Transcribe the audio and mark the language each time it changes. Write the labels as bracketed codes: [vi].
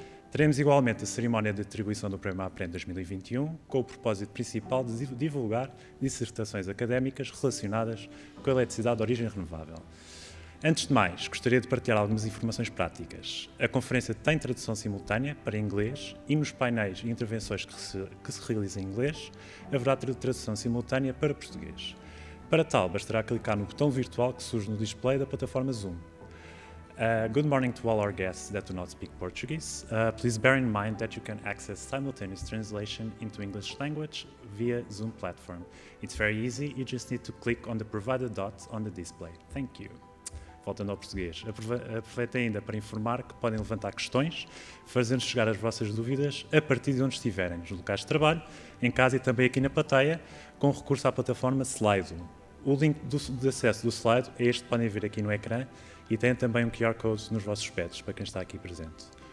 [pt] Teremos igualmente a cerimónia de atribuição do Prémio APREN 2021, com o propósito principal de divulgar dissertações académicas relacionadas com a eletricidade de origem renovável. Antes de mais, gostaria de partilhar algumas informações práticas. A conferência tem tradução simultânea para inglês e nos painéis e intervenções que se realizam em inglês, haverá tradução simultânea para português. Para tal, bastará clicar no botão virtual que surge no display da plataforma Zoom. [en] Good morning to all our guests that do not speak Portuguese. Please bear in mind that you can access simultaneous translation into English language via Zoom platform. It's very easy, you just need to click on the provided dots on the display. Thank you. [pt] Voltando ao português, aproveito ainda para informar que podem levantar questões, fazendo chegar as vossas dúvidas a partir de onde estiverem, nos locais de trabalho, em casa e também aqui na plateia, com recurso à plataforma Slido. O link de acesso do Slido é este que podem ver aqui no ecrã e tem também um QR Code nos vossos pads, para quem está aqui presente.